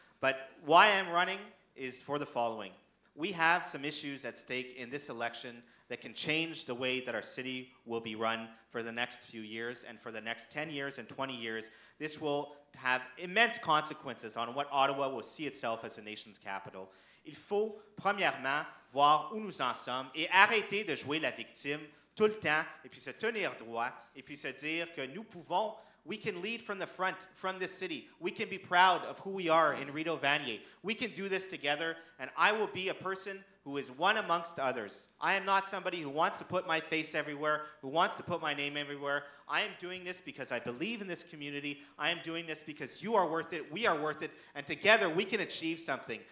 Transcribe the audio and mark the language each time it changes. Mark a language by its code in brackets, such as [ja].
[en] But why I'm running is for the following. We have some issues at stake in this election that can change the way that our city will be run for the next few years and for the next 10 years and 20 years. This will have immense consequences on what Ottawa will see itself as a nation's capital. [fr] Il faut, premièrement, voir où nous en sommes et arrêter de jouer la victime tout le temps et puis se tenir droit et puis se dire que nous pouvons, [en] we can lead from the front, from this city. We can be proud of who we are in Rideau-Vanier. We can do this together, and I will be a person who is one amongst others. I am not somebody who wants to put my face everywhere, who wants to put my name everywhere. I am doing this because I believe in this community. I am doing this because you are worth it, we are worth it, and together we can achieve something.